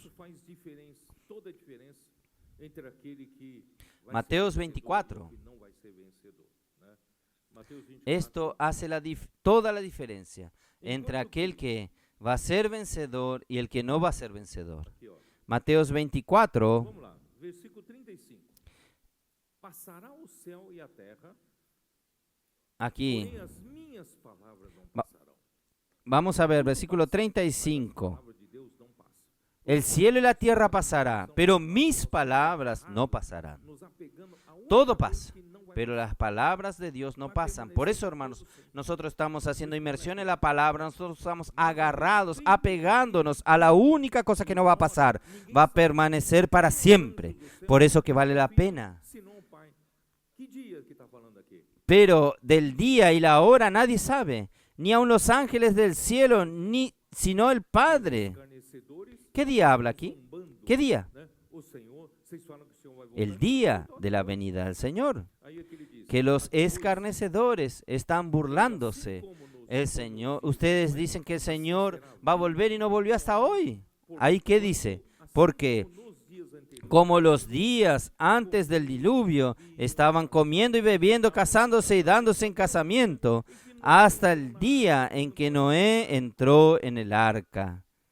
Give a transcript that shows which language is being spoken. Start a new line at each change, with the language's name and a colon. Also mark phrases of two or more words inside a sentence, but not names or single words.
Spanish: Mateos 24. Esto hace toda la diferencia entre aquel que va a ser vencedor y el que no va a ser vencedor. Mateos 24.
Portuguese: Passará o céu e a terra,
Spanish: Aquí
Portuguese: porém as minhas palavras não
Spanish: Va-
Portuguese: passarão.
Spanish: vamos a ver, versículo
Portuguese: A
Spanish: 35.
Portuguese: palavra de Deus não passa.
Spanish: El cielo y la tierra pasará, pero mis palabras no pasarán.
Portuguese: Nos apegando a uma
Spanish: Todo
Portuguese: coisa
Spanish: pasa,
Portuguese: que não vai
Spanish: pero las palabras de Dios no pasan. Por eso, hermanos, nosotros estamos haciendo inmersión en la palabra, nosotros estamos agarrados, apegándonos a la única cosa que no va a pasar, va a permanecer para siempre. Por eso que vale la pena.
Portuguese: Senão, Pai, que dia que está falando aqui?
Spanish: Pero del día y la hora nadie sabe, ni aun los ángeles del cielo, ni sino el Padre.
Portuguese: Escarnecedores,
Spanish: ¿Qué día habla aquí?
Portuguese: zombando,
Spanish: ¿Qué día?
Portuguese: né? O Senhor, vocês falam que o Senhor vai voltar.
Spanish: El día de la venida del Señor.
Portuguese: Aí é que ele diz,
Spanish: Que los escarnecedores están burlándose.
Portuguese: como nos
Spanish: El Señor, ustedes dicen que el Señor va a volver y no volvió hasta hoy. Ahí qué dice, porque
Portuguese: nos dias anteriores,
Spanish: como los días antes del diluvio estaban comiendo y bebiendo, casándose y dándose en casamiento, hasta el día en que Noé entró en el arca.